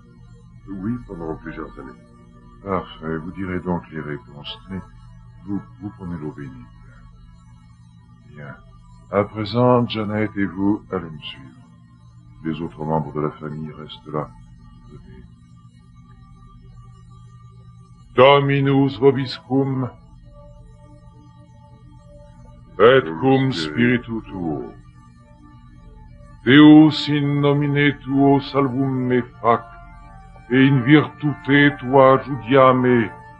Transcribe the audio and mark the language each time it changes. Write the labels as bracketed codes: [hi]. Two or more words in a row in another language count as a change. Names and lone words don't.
[fr] Oui, pendant plusieurs années. Parfait, vous direz donc les réponses. Mais vous prenez l'eau bénite. Bien. À présent, Janet et vous allez me suivre. Les autres membres de la famille restent là. Venez. [la] Dominus vobiscum, et cum spiritu tuo. Deus in nomine tuo salvum me fac, et in virtute tua judiame.